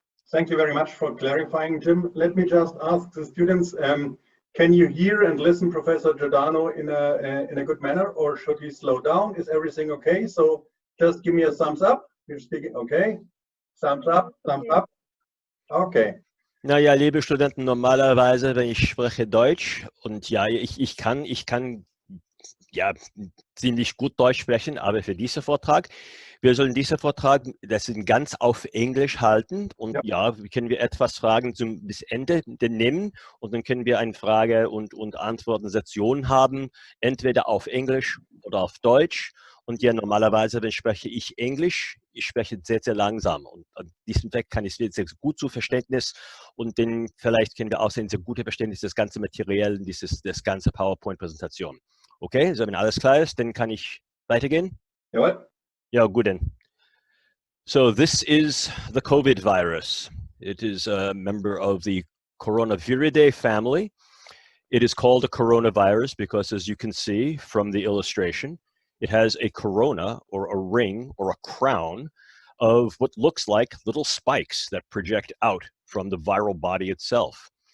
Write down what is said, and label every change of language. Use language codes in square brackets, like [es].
[en] Thank you very much for clarifying, Jim. Let me just ask the students, can you hear and listen Professor Giordano in a good manner, or should he slow down? Is everything okay? So just give me a thumbs up. You're speaking, okay? Thumbs up, thumbs up. Okay. [de] Naja, liebe Studenten, normalerweise, wenn ich spreche Deutsch und ja, ich kann ja ziemlich gut Deutsch sprechen, aber für diesen Vortrag, wir sollen diesen Vortrag, das sind ganz auf Englisch halten und Ja, ja, können wir etwas Fragen zum bis Ende nehmen und dann können wir eine Frage- und Antworten-Session haben, entweder auf Englisch oder auf Deutsch. Und ja, normalerweise, wenn spreche ich Englisch, ich spreche sehr, sehr langsam. Und an diesem Weg kann ich sehr, sehr gut zu Verständnis und dann vielleicht können wir auch ein sehr gutes Verständnis des ganzen Material, das ganze PowerPoint-Präsentation. Okay, so wenn alles klar ist, dann kann ich weitergehen. jawohl. Ja, gut dann. [en] So this is the COVID virus. It is a member of the Coronaviridae family. It is called a coronavirus because, as you can see from the illustration, it has a corona or a ring or a crown of what looks like little spikes that project out from the viral body itself.